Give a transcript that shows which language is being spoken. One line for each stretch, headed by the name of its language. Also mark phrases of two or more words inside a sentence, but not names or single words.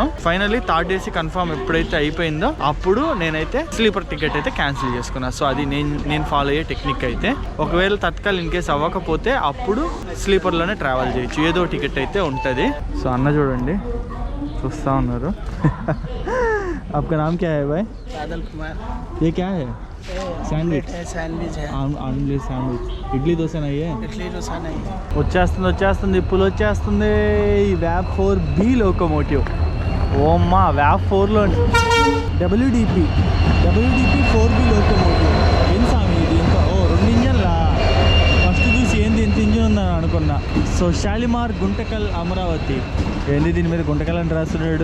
English: Finally third AC confirm
Telugu: ఎప్పుడైతే అయిపోయిందో అప్పుడు నేనైతే
English: sleeper ticket
Telugu: అయితే క్యాన్సిల్ చేసుకున్నాను. సో అది నేను ఫాలో అయ్యే టెక్నిక్ అయితే. ఒకవేళ తత్కాల్ ఇన్ కేసు అవ్వకపోతే అప్పుడు స్లీపర్లోనే ట్రావెల్ చేయొచ్చు, ఏదో టికెట్ అయితే ఉంటుంది. సో అన్న చూడండి చూస్తా ఉన్నారు.
Hindi: आपका नाम क्या है भाई? बादल कुमार। ये क्या है? सैंडविच है। आमलेट सैंडविच.
Telugu: ఇడ్లీ దోశ నయ్యే?
Hindi: इडली डोसा नहीं।
Telugu: వచ్చేస్తుంది ఇప్పుడు వచ్చేస్తుంది ఈ
English: WAP 4B locomotive.
Telugu: ఓమ్మా వ్యాప్ 4లో WDP 4B లోకోమోటివ్. ఏం సామి ఇది? ఇంకా 2 ఇంజన్లా? ఫస్ట్ చూసి ఏంది ఇంత ఇంజిన్ ఉందని అనుకున్నా. సో షాలిమార్ గుంటకల్ అమరావతి ఏంది, దీని మీద గుంటకల్ అని రాస్తున్నాడు.